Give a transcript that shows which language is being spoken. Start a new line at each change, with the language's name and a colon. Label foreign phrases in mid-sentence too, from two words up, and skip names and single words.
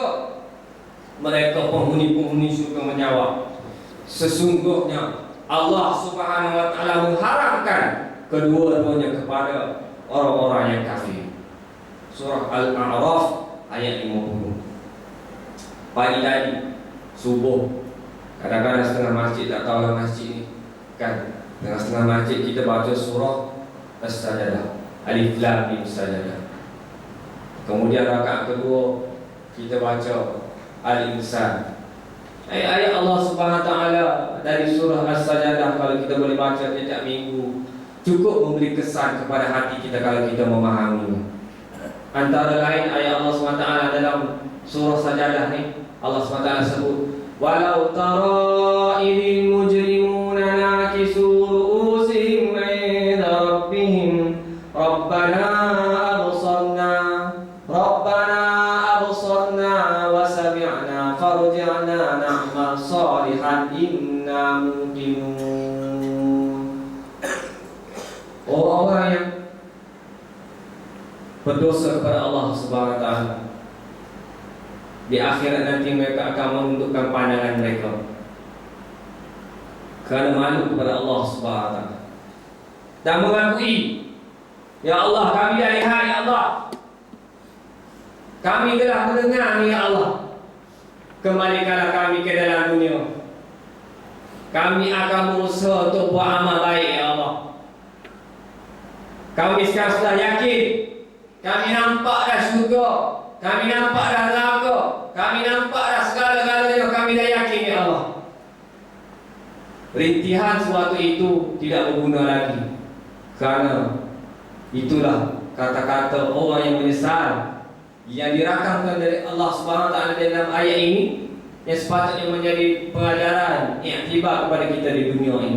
Malay: Mereka penghuni-penghuni syurga menjawab, sesungguhnya
Arabic: الله سبحانه وتعالى
Malay: mengharamkan kedua-duanya kepada orang-orang yang kafir. Surah Al-A'raf ayat 50. Pagi tadi subuh, kadang-kadang setengah masjid tak tahu lah masjid ni kan, setengah masjid kita baca surah As-Sajdah, Alif Lam Mim Sajdah. Kemudian rakaat kedua kita baca Al-Insan. Ayat
Arabic: الله سبحانه وتعالى
Malay: dari surah As-Sajdah kalau kita boleh baca setiap minggu, cukup memberi kesan kepada hati kita kalau kita memahami. Antara lain ayat Allah SWT dalam surah Sajadah ni, Allah SWT sebut,
Arabic: ولو ترى إذ المجرمون ناكسو رءوسهم عند ربهم ربنا أبصرنا وسمعنا فارجعنا نعمل صالحا إنا موقنون.
Malay: Orang yang berdosa kepada
Arabic: الله سبحانه وتعالى,
Malay: di akhirat nanti mereka akan menundukkan pandangan mereka kerana malu kepada
Arabic: الله سبحانه وتعالى
Malay: dan mengakui, ya Allah, kami dah lihat, ya Allah, kami telah mendengar, ya Allah, kembalikanlah kami ke dalam dunia. Kami akan berusaha untuk buat amal baik, ya Allah. Kami sekarang sudah yakin, kami nampak dah syurga, kami nampak dah neraka, kami nampak dah segala-galanya, kami dah yakin, ya Allah. Rintihan sesuatu itu tidak berguna lagi, kerana itulah kata-kata orang yang menyesal yang dirakamkan dari
Arabic: الله سبحانه وتعالى
Malay: dalam ayat ini, yang sepatutnya menjadi pelajaran iktibar kepada kita di dunia ini.